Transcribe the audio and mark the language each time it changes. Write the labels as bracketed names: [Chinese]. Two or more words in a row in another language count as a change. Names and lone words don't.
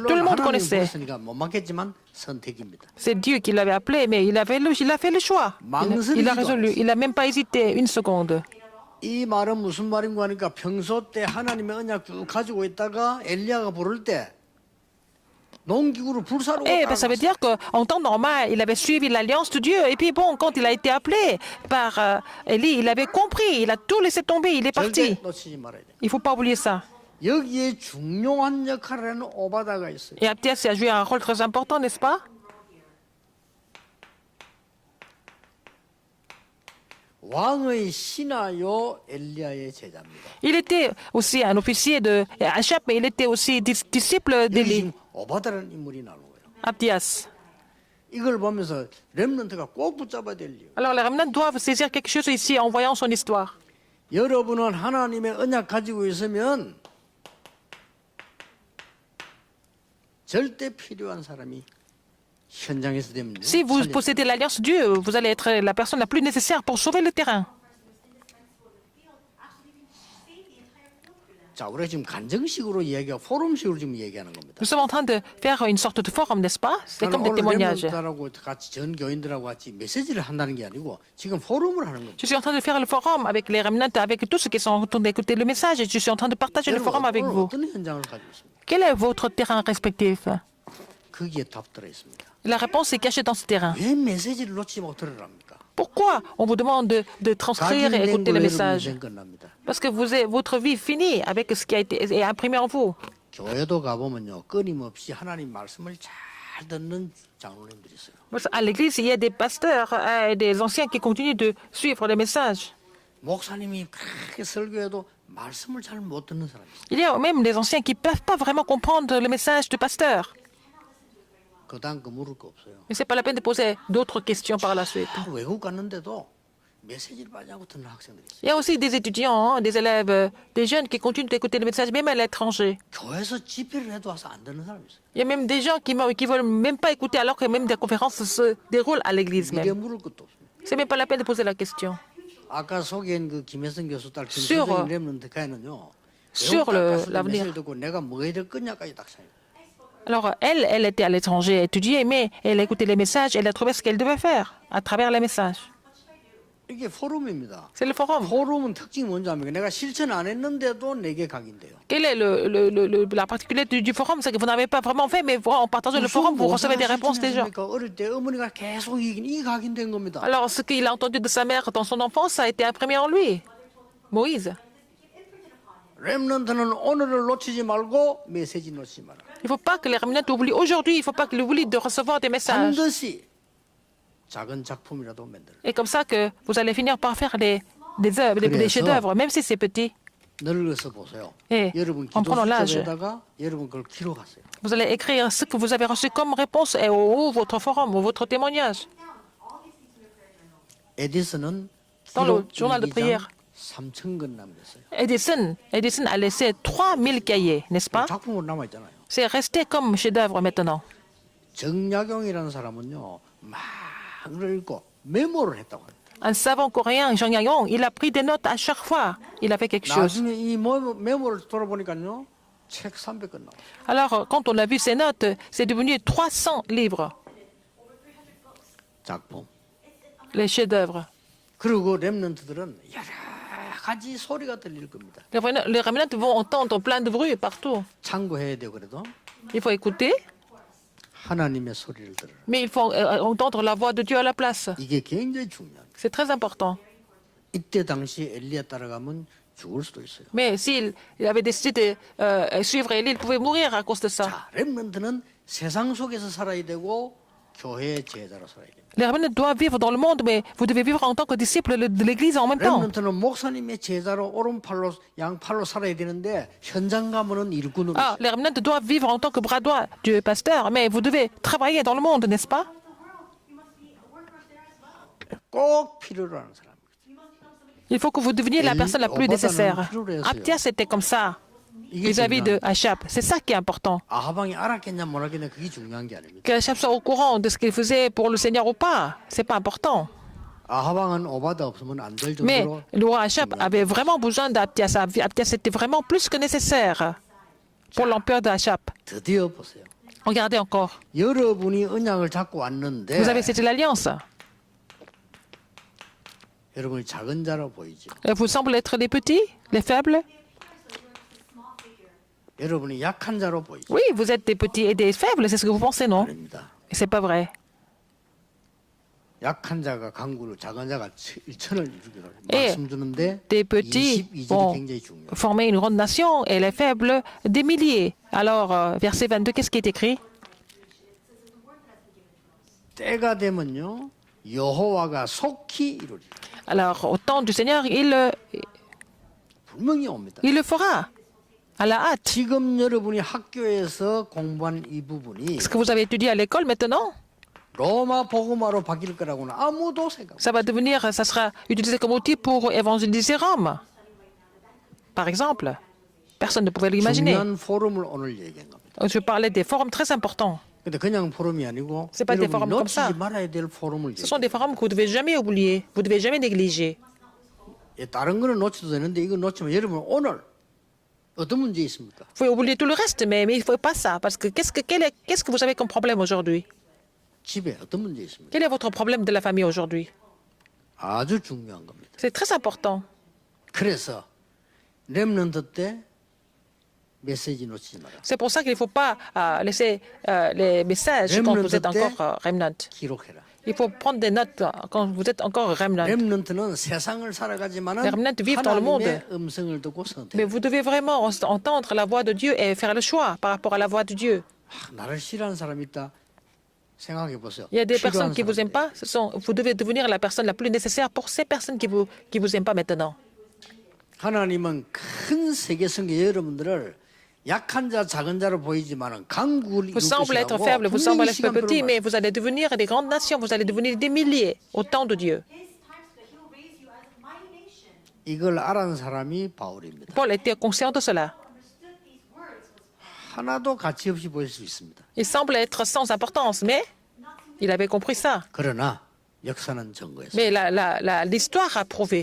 [French] Tout le monde [Korean] 하나님 [French] connaissait. [Korean] 부르시니까 못 맡겠지만 선택입니다. [French] C'est Dieu qui l'avait appelé, mais il a fait le choix. Il a résolu. Il n'a même pas hésité une seconde. [Korean] 이 말은 무슨 말인가 하니까 평소 때 하나님의 언약 쭉 가지고 있다가 엘리야가 부를 때 농기구를 불사로 [French] Eh ben, ça veut dire qu'en temps normal, il avait suivi l'alliance de Dieu. Et puis bon, quand il a été appelé par Élie, il avait compris. Il a tout laissé tomber. Il est parti. [Korean] 절대 놓치지 말아야 돼. [French] Il ne faut pas oublier ça. [Korean] 여기에 중요한 역할을 하는 오바다가 있어요. [French] Et Abdias a joué un rôle très important, n'est-ce pas? [Korean] 왕의 신하요 엘리야의 제자입니다. [French] Il était aussi un officier de Achab, mais il était aussi disciple [Korean] 여기 [French] d'Élie. [Korean] 지금 오바다라는 인물이 나오는 거예요. [French] Abdias. [Korean] 이걸 보면서 렘넌트가 꼭 붙잡아야 될 이유. [French] Alors les remnants doivent saisir quelque chose ici en voyant son histoire. [Korean] 여러분은 하나님의 언약 가지고 있으면 절대 필요한 사람이 현장에서 되면 [French] Si vous possédez l'alliance Dieu, vous allez être la personne la plus nécessaire pour sauver le terrain. [Korean] 자, 우리가 지금 간증식으로 이야기하고 포럼식으로 지금 얘기하는 겁니다. [French] Nous sommes en train de faire une sorte de forum, n'est-ce pas? C'est comme des témoignages. [Korean] 렘넌트하고 같이 전 교인들하고 같이 메시지를 한다는 게 아니고 지금 포럼을 하는 겁니다. [French] Je suis en train de faire le forum avec les remnants, avec tous ceux qui sont en train d'écouter le message, et je suis en train de partager le forum avec [Korean] 오늘 [French] vous. [Korean] 어떤 현장을 가지고 있습니까? [French] Quel est votre terrain respectif? [Korean] 거기에 답 들어 있습니다. [French] La réponse est cachée dans ce terrain. [Korean] 왜 메시지를 놓치지 못하랍니까? [French] Pourquoi on vous demande de transcrire et écouter le message? [Korean] 인생 끝납니다. [French] Parce que votre vie finit avec ce qui a été est imprimé en vous. [Korean] 교회도 가보면요 끊임없이 하나님 말씀을 잘 듣는 장로님들이 있어요. [French] À l'église, il y a des pasteurs et des anciens qui continuent de suivre les messages. [Korean] 목사님이 그렇게 설교해도 말씀을 잘 못 듣는 사람이 있어요. [French] Il y a même des anciens qui ne peuvent pas vraiment comprendre le message du pasteur. [Korean] 그다음 거 물을 거 없어요. [French] Mais ce n'est pas la peine de poser d'autres questions par la suite. [Korean] 다 외국 갔는데도 메시지를 많이 하고 듣는 학생들이 있어요. [French] Il y a aussi des étudiants, hein, des élèves, des jeunes qui continuent d'écouter le message, même à l'étranger. [Korean] 교회에서 집회를 해도 와서 안 듣는 사람이 있어요. [French] Il y a même des gens qui ne veulent même pas écouter alors que même des conférences se déroulent à l'église [Korean] 미래 [French] même. [Korean] 물을 것도 없습니다. [French] Ce n'est même pas la peine de poser la question. [Korean] 아까 소개한 그 김혜성 교수 딸 [French] Sur, [Korean] 김선생 렘넌트 가에는요. [French] sur l'avenir. [Korean] 메시지를 듣고 내가 뭐 해야 될 거냐까지 딱 차요. [French] Alors, elle était à l'étranger étudier, mais elle a écouté les messages, elle a trouvé ce qu'elle devait faire à travers les messages. [Korean] 이게 포럼입니다. [French] C'est le forum. [Korean] 포럼은 특징이 뭔지 압니까? 내가 실천 안 했는데도 내게 각인돼요. [French] Quelle est la particularité du forum? C'est que vous n'avez pas vraiment fait, mais en partageant le forum, vous recevez des réponses des gens. [Korean] 어릴 때 어머니가 계속 이 각인된 겁니다. [French] Alors, ce qu'il a entendu de sa mère dans son enfance a été imprimé en lui. Moïse. [Korean] 렘넌트는 오늘을 놓치지 말고 메시지 놓치지 마라. [French] Il ne faut pas que les remnants oublient aujourd'hui, il ne faut pas qu'ils oublient de recevoir des messages. [Korean] 반드시 작은 작품이라도 만들어. [French] Et comme ça que vous allez finir par faire des œuvres, des chefs-d'œuvre, même si c'est petit. [Korean] 늙어서 보세요. 예, 여러분 [French] en prenant l'âge. [Korean] 기도수첩에다가 여러분 그걸 기록하세요. [French] Vous allez écrire ce que vous avez reçu comme réponse et ou votre forum ou votre témoignage. [Korean] 에디슨은 [French] Dans le [Korean] 기록 [French] journal de prière. [Korean] 3,000권 남겼어요. [French] Edison a laissé 3000 cahiers, n'est-ce pas? [Korean] 작품으로 남아 있잖아요. [French] C'est resté comme chef-d'œuvre maintenant. [Korean] 정약용이라는 사람은요, 막 읽고 메모를 했다고 합니다. [French] Un savant coréen, Jean Yayong, il a pris des notes à chaque fois. Il a fait quelque chose. [Korean] 나중에 이 메모를 돌아보니까요, 책 300권 나와요. [French] Alors, quand on a vu ces notes, c'est devenu 300 livres, [Korean] 작품. [French] les chefs-d'œuvre. [Korean] 그리고 렘넌트들은 여러 가지 소리가 들릴 겁니다. [French] Les remnants vont entendre plein de bruit partout. [Korean] 참고해야 돼요. 그래도 [French] Il faut écouter, [Korean] 하나님의 소리를 들어라. [French] mais il faut entendre la voix de Dieu à la place. [Korean] 이게 굉장히 중요합니다. [French] C'est très important. [Korean] 이때 당시 엘리야 따라가면 죽을 수도 있어요. [French] Mais s'il avait décidé de suivre Élie, il pouvait mourir à cause de ça. [Korean] 자, 렘넌트는 세상 속에서 살아야 되고 교회의 제자로 살아야 됩니다. [French] Les remnants doivent vivre dans le monde, mais vous devez vivre en tant que disciple de l'Église en même temps. [Korean] 렘넌트는 목사님의 제자로 오른팔로 양팔로 살아야 되는데 현장 가면은 일꾼으로 [French] Ah, les remnants doivent vivre en tant que bras droit du pasteur, mais vous devez travailler dans le monde, n'est-ce pas? [Korean] 꼭 필요로 하는 사람. [French] Il faut que vous deveniez la personne la plus nécessaire. Abdias était comme ça [Korean] 이게 [French] vis-à-vis de [Korean] 중요한 [French] Achab. C'est ça qui est important. [Korean] 아하방이 알았겠냐 몰랐겠냐 그게 중요한 게 아닙니다. [French] Que Achab soit au courant de ce qu'il faisait pour le Seigneur ou pas, c'est pas important. [Korean] 아하방은 오바다 없으면 안 될 [French] Mais [Korean] 정도로 [French] le roi Achab avait vraiment besoin d'Abdias. Abdias était vraiment plus que nécessaire pour l'empereur d'Achab. [Korean] 드디어 보세요. [French] Regardez encore. [Korean] 여러분이 언약을 잡고 왔는데 [French] Vous avez cessé l'alliance. [Korean] 여러분이 작은 자로 보이죠. [French] Vous semblez être les petits, les faibles. [Korean] 여러분이 약한 자로 보이죠. [French] Oui, vous êtes des petits et des faibles, c'est ce que vous pensez, non? [Korean] 아닙니다. [French] Et c'est pas vrai. [Korean] 약한 자가 강구를 작은 자가 일천을 이루기로 예. 말씀 주는데 [French] Des petits [Korean] 22절이 [French] vont [Korean] 굉장히 중요해요. [French] former une grande nation et les faibles des milliers. Alors, verset 22, qu'est-ce qui est écrit? [Korean] 때가 되면요 여호와가 속히 이루리라. [French] Alors, au temps du Seigneur, [Korean] 분명히 옵니다. [French] il le fera. À la hâte. [Korean] 지금 여러분이 학교에서 공부한 이 부분이 [French] Ce que vous avez étudié à l'école maintenant, [Korean] 로마 복음화로 바뀔 거라고는 아무도 생각. [French] ça va devenir, ça sera utilisé comme outil pour évangéliser Rome. Par exemple, personne ne pouvait l'imaginer. [Korean] 중요한 포럼을 오늘 얘기한 겁니다. [French] Je parlais des forums très importants. [Korean] 근데 그냥 포럼이 아니고 [French] C'est pas des [Korean] 여러분이 [French] forums comme ça. [Korean] 놓치지 말아야 될 포럼을 [French] Ce sont des forums que vous ne devez jamais oublier, vous ne devez jamais négliger. [Korean] 얘기해요. 다른 거는 놓쳐도 되는데 이거 놓치면 여러분 오늘 어떤 문제 있습니까? [French] Vous pouvez oublier tout le reste, mais il ne faut pas ça. Parce que qu'est-ce que vous avez comme problème aujourd'hui? [Korean] 집에 어떤 문제 있습니까? [French] Quel est votre problème de la famille aujourd'hui? [Korean] 아주 중요한 겁니다. [French] C'est très important. [Korean] 그래서 렘넌트 때 메시지 놓치지 마라. [French] C'est pour ça qu'il ne faut pas laisser les messages quand vous êtes encore remnant. [Korean] 기록해라. [French] Il faut prendre des notes quand vous êtes encore remnant. [Korean] 렘넌트는 세상을 살아가지만은 [French] Les remnants vivent dans le monde. [Korean] 하나님의 음성을 듣고 [French] Mais [Korean] 선택. [French] vous devez vraiment entendre la voix de Dieu et faire le choix par rapport à la voix de Dieu. [Korean] 나를 싫어하는 사람이 있다. 생각해 보세요. [French] Il y a des [Korean] 필요한 [French] personnes qui ne vous aiment [Korean] 사람들. [French] pas. Vous devez devenir la personne la plus nécessaire pour ces personnes qui vous aiment pas maintenant. [Korean] 하나님은 큰 세계 성계 여러분들을 약한 자, 작은 자로 보이지만은 강국을 [French] Vous [Korean] 이룰 [French] semblez être [Korean] 것이라고 [French] faible, vous semblez [Korean] 분명히 [French] être petit, [Korean] 시간표를 [French] mais vous allez devenir des grandes nations, vous allez devenir des milliers au temps de Dieu. [Korean] 이걸 알아는 사람이 바울입니다. [French] Paul était conscient de cela. [Korean] 하나도 가치 없이 보일 수 있습니다. [French] Il semble être sans importance, mais il avait compris ça. [Korean] 그러나 역사는 증거했습니다. [French] Mais l'histoire a prouvé.